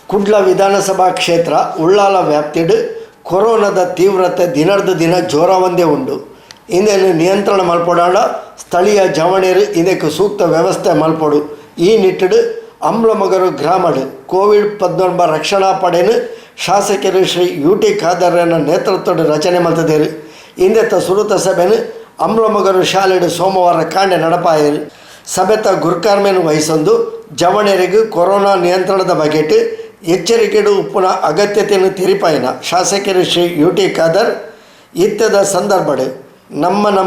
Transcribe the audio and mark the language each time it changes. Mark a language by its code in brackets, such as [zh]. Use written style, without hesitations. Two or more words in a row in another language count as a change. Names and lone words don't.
[tcy] ಕುಡ್ಲ ವಿಧಾನಸಭಾ ಕ್ಷೇತ್ರ ಉಳ್ಳಾಲ ವ್ಯಾಪ್ತಿಡು ಕೊರೋನಾದ ತೀವ್ರತೆ ದಿನದ ದಿನ ಜೋರಾವಂದೇ ಉಂಡು. ಇದನ್ನು ನಿಯಂತ್ರಣ ಮಲ್ಪೊಡಾಂಡ ಸ್ಥಳೀಯ ಜವಣೇರು ಇದಕ್ಕೆ ಸೂಕ್ತ ವ್ಯವಸ್ಥೆ ಮಲ್ಪೊಡು. ಈ ನಿಟ್ಟಿಡು ಅಂಬ್ಲಮೊಗರು ಗ್ರಾಮಡು ಕೋವಿಡ್-19 ರಕ್ಷಣಾ ಪಡೆಯನ್ನು ಶಾಸಕರು ಶ್ರೀ UT ಖಾದರ್ನ ನೇತೃತ್ವದ ರಚನೆ ಮಲ್ತದೇರು. ಇಂದೆತ್ತ ಸುರುತ ಸಭೆಯನ್ನು ಅಂಬ್ಲಮೊಗರು ಶಾಲೆಡು ಸೋಮವಾರ ಕಾಂಡೆ ನಡಪಾಯರು. ಸಭೆತ ಗುರ್ಕಾರ್ಮೆನ್ ವಹಿಸೊಂದು ಜವಣೇರಿಗೂ ಕೊರೋನಾ ನಿಯಂತ್ರಣದ ಬಗೆಟ್ ಎಚ್ಚರಿಕೆಡು ಉಪ್ಪುನ ಅಗತ್ಯತೆಯನ್ನು ತಿರಿಪಾಯಿನ ಶಾಸಕರು ಶ್ರೀ UT ಖಾದರ್ ಇತ್ತದ ಸಂದರ್ಭಡು ನಮ್ಮ